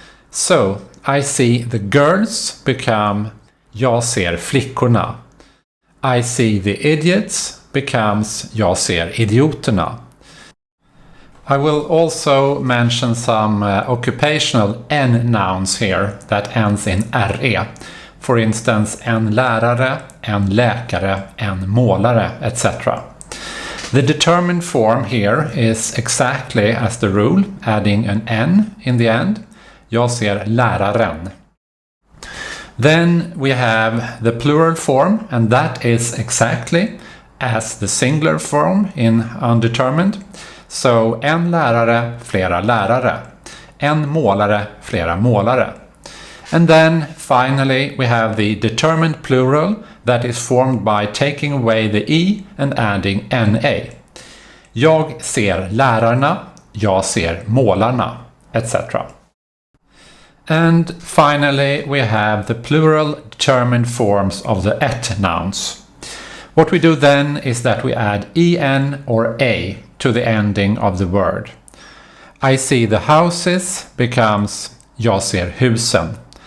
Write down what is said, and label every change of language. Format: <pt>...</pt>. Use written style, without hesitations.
<en>So I see the girls become</en> <sv>jag ser flickorna.</sv> <en>I see the idiots becomes</en> <sv>jag ser idioterna.</sv> <en>I will also mention some occupational n nouns here that ends in re. For instance,</en> <sv>en lärare, en läkare, en målare, etc.</sv> <en>The determined form here is exactly as the rule, adding an n in the end.</en> <sv>Jag ser läraren.</sv> <en>Then we have the plural form, and that is exactly as the singular form in undetermined.</en> <sv>So en lärare, flera lärare. En målare, flera målare.</sv> <en>And then finally we have the determined plural that is formed by taking away the e and adding na.</en> <sv>Jag ser lärarna, jag ser målarna, etc.</sv> <en>And finally we have the plural determined forms of the nouns. What we do then is that we add en or a to the ending of the word. I see the houses becomes</en> <sv>jag ser husen.</sv>